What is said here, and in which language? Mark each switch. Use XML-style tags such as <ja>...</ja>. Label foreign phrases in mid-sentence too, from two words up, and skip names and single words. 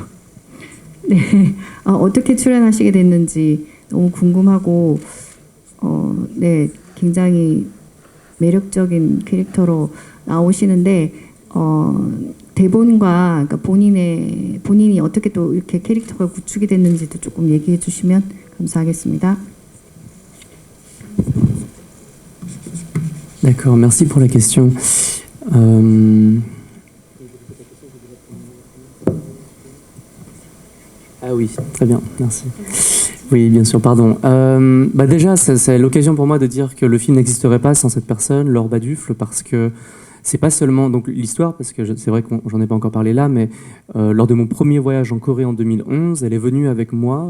<ko>네, 어떻게 출연하시게 됐는지 너무 궁금하고 네, 굉장히 매력적인 캐릭터로 나오시는데 대본과 그러니까 본인이 어떻게 또 이렇게 캐릭터가 구축이 됐는지도 조금 얘기해 주시면 감사하겠습니다.</ko> <fr>D'accord, merci pour la question. Ah oui, très bien, merci. Oui, bien sûr, pardon. Déjà, c'est l'occasion pour moi de dire que le film n'existerait pas sans cette personne, Laure Badufle, parce que c'est pas seulement donc l'histoire, parce que c'est vrai que j'en ai pas encore parlé là, mais lors de mon premier voyage en Corée en 2011, elle est venue avec moi.</fr>